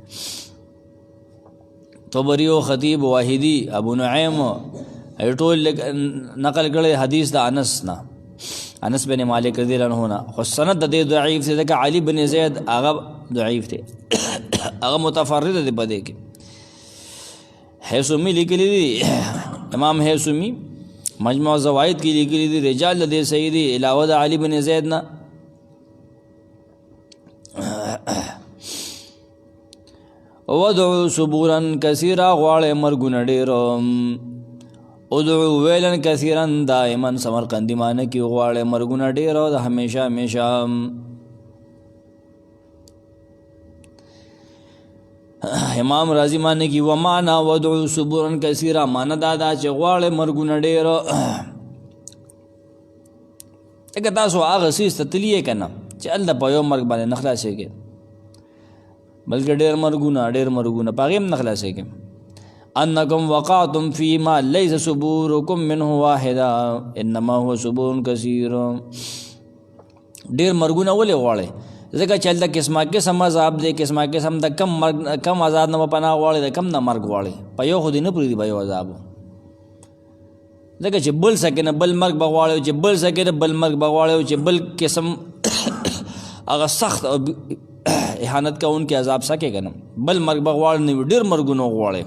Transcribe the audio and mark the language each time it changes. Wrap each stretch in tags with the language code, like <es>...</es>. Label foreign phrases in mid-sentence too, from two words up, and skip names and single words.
<ps>طبري او خطیب واحدی ابو نعیم ټول نقل کړی حدیث د انس نه، انس بن مالک رضی الله عنه نه، خو سند د دې ضعیف دی ځکه علي بن زید هغه ضعیف دی، هغه متفرد دی په دې کې. حیثمی لیکلی دی امام حیثمی مجموع زوائد کی لیکلی دی رجال دے صحیح دی علاوہ دا علی بن زید نا.</ps> <ar>ودعو صبورا کثیرا</ar> <ps>غواړی مرګونه ډېر</ps> <ar>ادعو ویلن کثیرا</ar> <ps>دائما سمرقندی معنی کی غواړی مرګونه ډېر او د همیشه همیشه. امام رازی معنی کی ومانا</ps> <ar>ودعو صبورا کثیرا</ar> <ps>معنی دادا چې غواړی مرګونه ډېر. اگه تاسو هغه سیز ته تلیې که نه چې هلته په یو مرګ باندې نه خلاصېږي بلکې ډېر مرګونه په هغې هم نه خلاصېږي.</ps> <ar>انکم وقعتم فی ما لیس صبورکم منه واحدا انما هو صبور کثیر.</ar> <ps>ډېر مرګونه ولې غواړئ؟ ځکه چې هلته قسمه قسم عذاب دی، قسمه قسم د کم عذاب نه به پناه غواړئ، د کم نه مرګ غواړئ، په یو خو دې نه پرېږدي په یو عذابو. ځکه چې بل سکې نه بل مرګ به غواړئ، چې بل سکې نه بل مرګ به غواړئ، چې بل قسم هغه سخت او احانت کوونکی عذاب سکې که نه بل مرګ به غواړئ، نو ډېر مرګونه غواړئ.</ps>